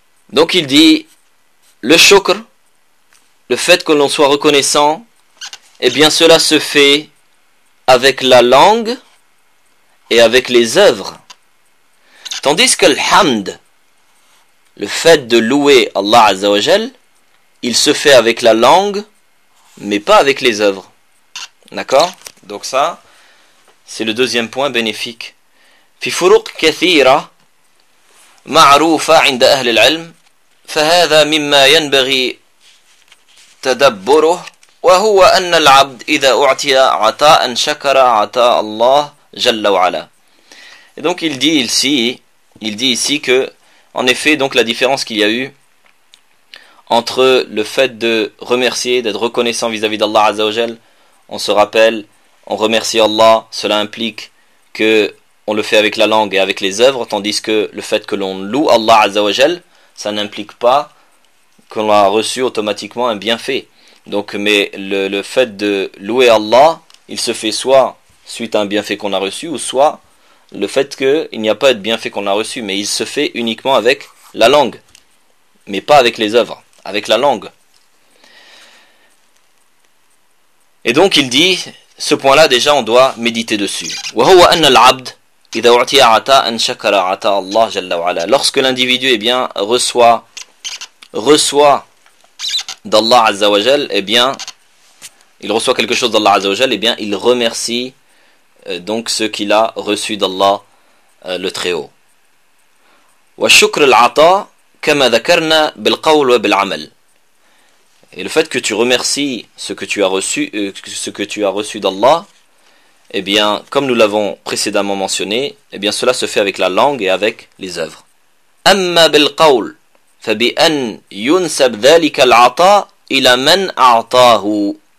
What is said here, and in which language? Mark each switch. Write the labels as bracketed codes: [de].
[fr] Donc il dit, le shukr, le fait que l'on soit reconnaissant, eh bien cela se fait avec la langue et avec les œuvres. Tandis que l'hamd, le fait de louer Allah Azza wa Jal, Il se fait avec la langue, mais pas avec les œuvres. D'accord? Donc ça, c'est le deuxième point bénéfique. [ar] في فروق كثيرة معروفة عند أهل العلم فهذا مما ينبغي تدبره وهو أن العبد إذا أعطي عطاء شكر عطاء الله جل وعلا. [fr] Et donc il dit ici que en effet donc la différence qu'il y a eu entre le fait de remercier, d'être reconnaissant vis-à-vis d'Allah Azza wa Jal, on se rappelle, on remercie Allah, cela implique que on le fait avec la langue et avec les œuvres, tandis que le fait que l'on loue Allah Azza wa Jal, ça n'implique pas qu'on a reçu automatiquement un bienfait. Donc, mais le fait de louer Allah, il se fait soit suite à un bienfait qu'on a reçu, ou soit le fait qu'il n'y a pas de bienfait qu'on a reçu, mais il se fait uniquement avec la langue, mais pas avec les œuvres, avec la langue. Et donc il dit, ce point-là déjà on doit méditer dessus. [ar] وَهُوَ أَنَّ الْعَبْدِ إذا أعطي عطاء شكر عطاء الله جل وعلا. [fr] Lorsque l'individu eh bien reçoit d'Allah Azza wa Jal, eh bien il reçoit quelque chose d'Allah Azza wa Jal, eh bien il remercie donc ce qu'il a reçu d'Allah le Très-Haut. [ar] وشكر العطاء كما ذكرنا بالقول وبالعمل. [fr] Et le fait que tu remercies ce que tu as reçu d'Allah, eh bien, comme nous l'avons précédemment mentionné, eh bien, cela se fait avec la langue et avec les œuvres. [ar] أَمَّا بِالْقَوْلِ فَبِأَنْ يُنْسَبْ ذَلِكَ الْعَطَىٰ إِلَى مَنْ أَعْطَاهُ.